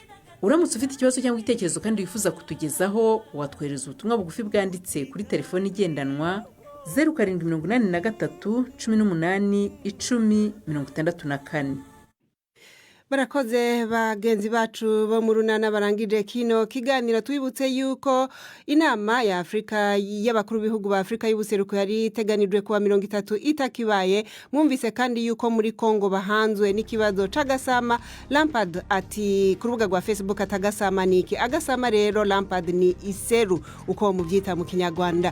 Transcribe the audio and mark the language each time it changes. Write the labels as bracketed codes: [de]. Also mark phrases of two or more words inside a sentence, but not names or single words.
[rw] Uramutse ufite ikibazo cyangwa igitekerezo kandi wifuza kutugezaho, watwohereza ubutumwa bugufi bwanditse kuri telefoni igendanwa 0783 18 10 64. [rn] Barakoze bagenzi bacu bo mu runana barangije kino kiganiro. Twibutse yuko inama ya Afrika y'abakuru b'ibihugu ba Afrika y'ubuseruko yari iteganijwe kuwa 30 itakibaye. Mwumvise kandi yuko muri Kongo bahanzwe n'ikibazo c'agasama. Lampard ati ku rubuga rwa Facebook atagasama niki. Agasama rero Lampard ni iseru uko mubyita mu Kinyarwanda.